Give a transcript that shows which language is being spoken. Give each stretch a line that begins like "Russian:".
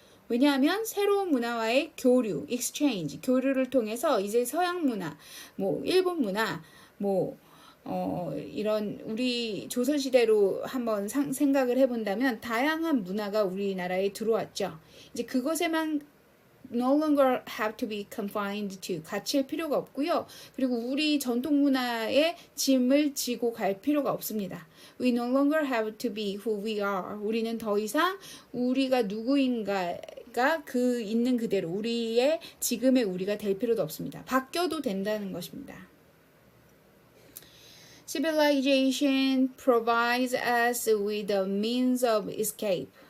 Korean: 왜냐하면 새로운 문화와의 교류, exchange, 교류를 통해서 이제 서양 문화, 뭐 일본 문화, 뭐 이런 우리 조선시대로 한번 생각을 해본다면 다양한 문화가 우리나라에 들어왔죠. 이제 그것에만
English: no longer have to be confined to,
Korean: 갇힐 필요가 없고요. 그리고 우리 전통 문화의 짐을 지고 갈 필요가 없습니다.
English: We no longer have to be who we are.
Korean: 우리는 더 이상 우리가 누구인가가 그 있는 그대로 우리의 지금의 우리가 될 필요도 없습니다. 바뀌어도 된다는 것입니다.
English: Civilization provides us with a means of escape.